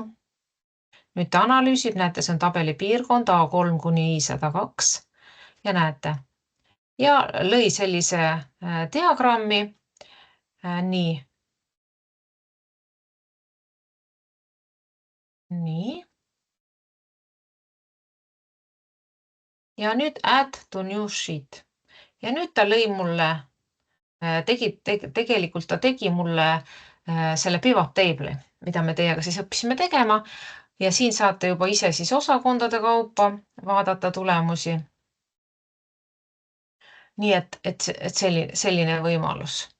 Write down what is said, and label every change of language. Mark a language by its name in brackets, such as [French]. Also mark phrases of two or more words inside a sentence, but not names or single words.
[Estonian] Nüüd ta analüüsib, näete, see on tabeli piirkond A3 kuni I102 ja näete. Ja lõi sellise diagrammi. Nii. Nii. Ja nüüd [English] add to new sheet. [Estonian] Ja nüüd ta lõi mulle, tegelikult ta tegi mulle selle [English] pivot table'i, [Estonian] mida me teiega siis õppisime tegema. Ja siin saate juba ise siis osakondade kaupa vaadata tulemusi. Nii et selline võimalus.